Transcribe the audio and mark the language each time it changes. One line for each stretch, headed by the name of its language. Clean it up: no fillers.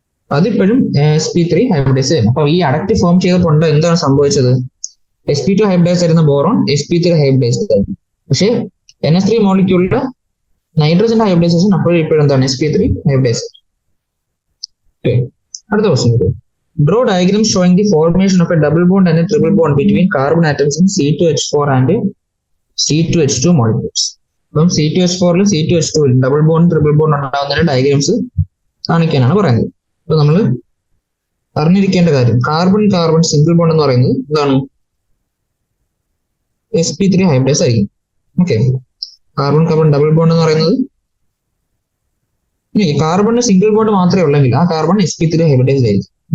Malayalam: അതിപ്പോഴും sp3 hybridise ചെയ്യുന്നു. അപ്പൊ ഈ അഡക്റ്റ് ഫോം ചെയ്തപ്പോൾ എന്താണ് സംഭവിച്ചത്, sp2 ഹൈബ്രിഡൈസ് ആയിരുന്ന ബോറോൺ sp3 ഹൈബ്രിഡൈസ് ആയിരുന്നു. പക്ഷെ NH3 മോളിക്യൂളിന്റെ നൈട്രജന്റെ ഹൈബ്രിഡൈസേഷൻ അപ്പോഴും ഇപ്പോഴും എന്താണ് sp3 ഹൈബ്രിഡൈസ്. അടുത്ത question.
English: Draw diagram showing the formation of a double bond and a triple bond between carbon atoms in C2H4 and C2H2 molecules.
Malayalam: അപ്പം C2H4 C2H2 double bond triple bond ഉണ്ടാകുന്നതിന്റെ diagrams കാണിക്കാനാണ് പറയുന്നത്. അപ്പൊ നമ്മൾ അറിഞ്ഞിരിക്കേണ്ട കാര്യം, carbon carbon single bond എന്ന് പറയുന്നത് എന്താണ്? sp3 ഹൈബ്രിഡേസ് ആയിരിക്കും. Okay, carbon carbon double bond എന്ന് പറയുന്നത് കാർബണിന് സിംഗിൾ ബോണ്ട് മാത്രമേ ഉള്ളെങ്കിൽ ആ കാർബൺ sp3 ഹൈബ്രിഡേസ് ആയിരിക്കും.